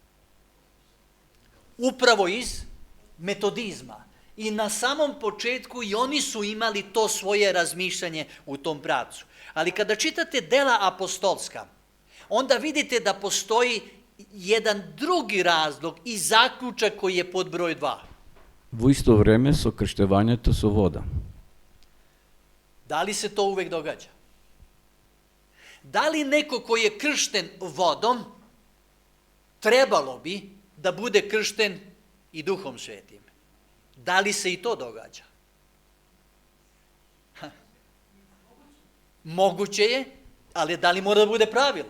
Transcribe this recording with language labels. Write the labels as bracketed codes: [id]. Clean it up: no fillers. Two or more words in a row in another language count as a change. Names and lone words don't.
[sr] Upravo iz metodizma. I na samom početku i oni su imali to svoje razmišljanje u tom pravcu. Ali kada čitate dela apostolska, onda vidite da postoji jedan drugi razlog i zaključak koji je pod broj 2. [mk] Во исто време со крштевањето со вода. [sr] Da li se to uvek događa? Da li neko koji je kršten vodom, trebalo bi da bude kršten i Duhom Svetim? Da li se i to događa? Moguće je, ali da li mora da bude pravilo?